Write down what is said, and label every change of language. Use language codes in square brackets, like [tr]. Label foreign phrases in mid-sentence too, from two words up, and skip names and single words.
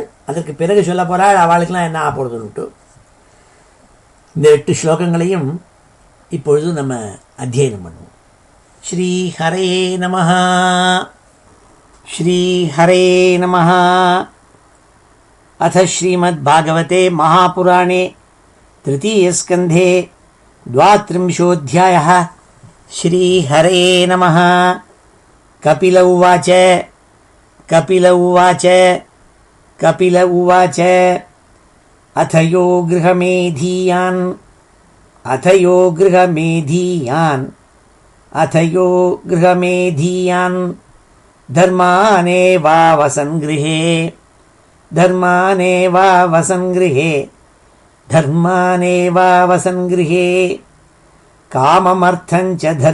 [ta] அதற்கு பிறகு சொல்ல போகிறாள் அவளுக்கெல்லாம் என்ன ஆப்போடுதுன்னுட்டு. இந்த 8 ஸ்லோகங்களையும் இப்பொழுது நம்ம அத்தியனம் பண்ணுவோம். [sa] श्री हरे नमः। श्री हरे नमः. अथ श्रीमद् भागवते महापुराणे तृतीयस्कन्धे 32 श्रीहरे नमः. कपिल उवाच अथ यो गृहमेधीयान् धर्मानेवावसन् गृहे काममर्थं च